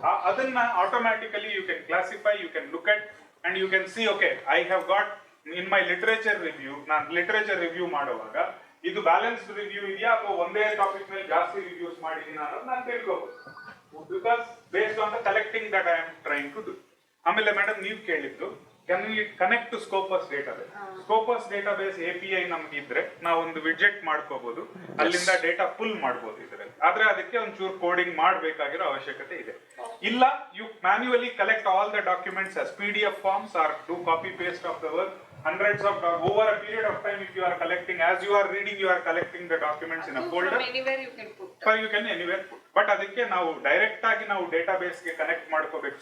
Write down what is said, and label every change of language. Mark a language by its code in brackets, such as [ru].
[en] ಅದನ್ನ automatically you can classify, you can look at and you can see, okay I have got in my literature review, [kn] ನಾನು literature review ಮಾಡುವಾಗ ಇದು balanced review ಇದೆಯಾ ಅಥವಾ ಒಂದೇ topic ಮೇಲೆ ಜಾಸ್ತಿ ರಿವ್ಯೂಸ್ ಮಾಡಿದೀನಿ ಅನ್ನೋದು ನಾನು ತಿಳ್ಕೋಬಹುದು, [en] Because based on the collecting that I am trying to do. [kn] ಆಮೇಲೆ ಮೇಡಮ್ ನೀವು ಕೇಳಿದ್ದು [en] Can we connect to Scopus database. [kn] Scopus database API ನಮ್ಗೆ ಇದ್ರೆ ನಾವು ಒಂದು ವಿಡ್ಜೆಟ್ ಮಾಡ್ಕೋಬಹುದು, ಅಲ್ಲಿಂದ ಡೇಟಾ ಪುಲ್ ಮಾಡ್ಬೋದು ಇದರಲ್ಲಿ. ಆದ್ರೆ ಅದಕ್ಕೆ ಒಂಚೂರು ಕೋಡಿಂಗ್ ಮಾಡಬೇಕಾಗಿರೋ ಅವಶ್ಯಕತೆ ಇದೆ. [en] ಇಲ್ಲ, you manually collect all the documents as PDF forms or do copy paste of the work. Hundreds of over a period of time, if you are collecting, as you are reading, you are collecting the documents in a folder. From anywhere you can put. You can anywhere put. [kn] But ಅದಕ್ಕೆ ನಾವು direct ಆಗಿ ನಾವು database ಗೆ connect ಮಾಡ್ಕೋಬೇಕು.